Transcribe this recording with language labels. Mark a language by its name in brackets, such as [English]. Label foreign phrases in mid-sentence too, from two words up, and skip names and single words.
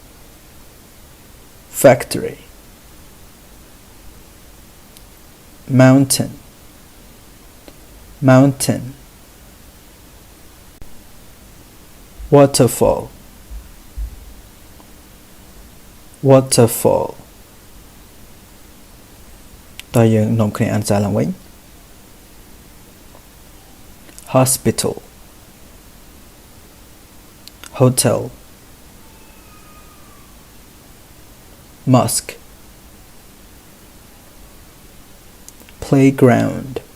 [English] factory, mountain, mountain, waterfall, [Khmer] waterfall តើយើងនាំគ្នាអានសារឡើងវិញ [English] hospital, hotel, mosque, playground,